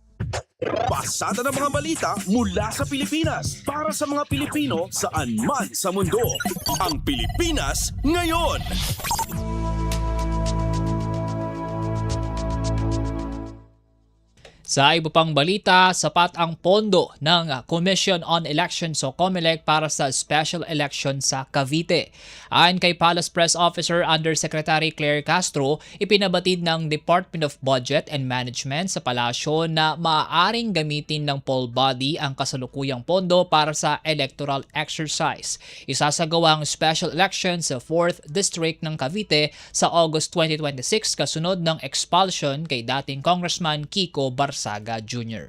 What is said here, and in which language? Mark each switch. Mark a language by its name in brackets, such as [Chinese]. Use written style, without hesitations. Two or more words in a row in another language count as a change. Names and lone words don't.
[Filipino] Pasada ng mga balita mula sa Pilipinas para sa mga Pilipino saan man sa mundo. Ang Pilipinas ngayon. Sa iba pang balita, sapat ang pondo ng Commission on Elections o COMELEC para sa [English] special election [Filipino] sa Cavite. Ayon kay Palace Press Officer Undersecretary Claire Castro, ipinabatid ng Department of Budget and Management sa palasyo na maaaring gamitin ng [English] poll body [Filipino] ang kasalukuyang pondo para sa [English] electoral exercise. [Filipino] Isasagawa ang [English] special election [Filipino] sa 4th District ng Cavite sa August 2026 kasunod ng expulsion kay dating Congressman Kiko Barsaga Jr.